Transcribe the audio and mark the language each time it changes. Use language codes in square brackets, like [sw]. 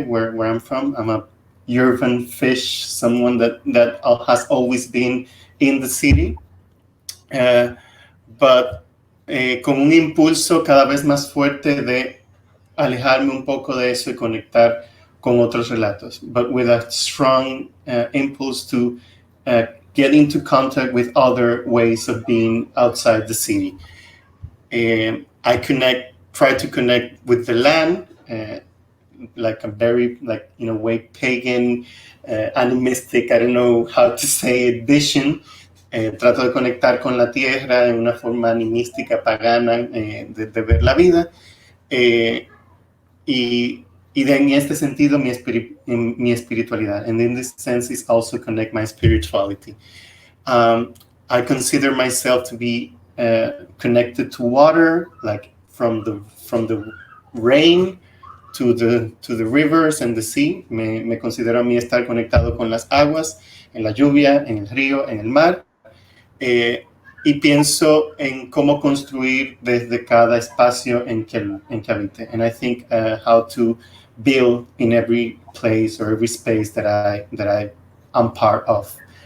[en] Where I'm from, I'm a urban fish, someone that has always been in the city, but [es] con un impulso cada vez más fuerte de alejarme un poco de eso y conectar con otros relatos, [en] but with a strong impulse to get into contact with other ways of being outside the city. I try to connect with the land, like a very, like, in a way, pagan, animistic, I don't know how to say it, vision. [es] Trato de conectar con la tierra en una forma animística, pagana, de ver la vida. Y en este sentido, mi espiritualidad. [en] And in this sense, is also connect my spirituality. I consider myself to be connected to water, like from the rain to the rivers and the sea. [es] Me considero a mí estar conectado con las aguas, en la lluvia, en el río, en el mar. Y pienso en cómo construir desde cada espacio en que habite. [en] And I think how to build in every place or every space that I am part of.